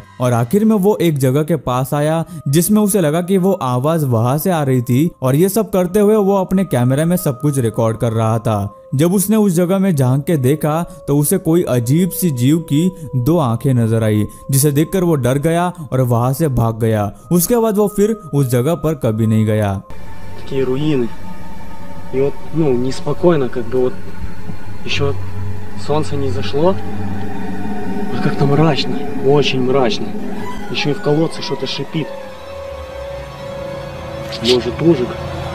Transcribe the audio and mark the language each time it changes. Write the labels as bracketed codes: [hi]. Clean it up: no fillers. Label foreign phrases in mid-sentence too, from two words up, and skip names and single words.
[hi] और आखिर में वो एक जगह के पास आया जिसमें उसे लगा कि वो आवाज वहां से आ रही थी और ये सब करते हुए वो अपने कैमरे में सब कुछ रिकॉर्ड कर रहा था। जब उसने उस जगह में झांक के देखा तो उसे कोई अजीब सी जीव की 2 आंखें नजर आई, जिसे देखकर वो डर गया और वहां से भाग गया। उसके बाद वो फिर उस जगह पर कभी नहीं गया। [ru] Такие руины. И вот, неспокойно, как бы вот еще солнце не зашло, а как-то мрачно, очень мрачно. Еще и в колодце что-то шипит. Может, ужик.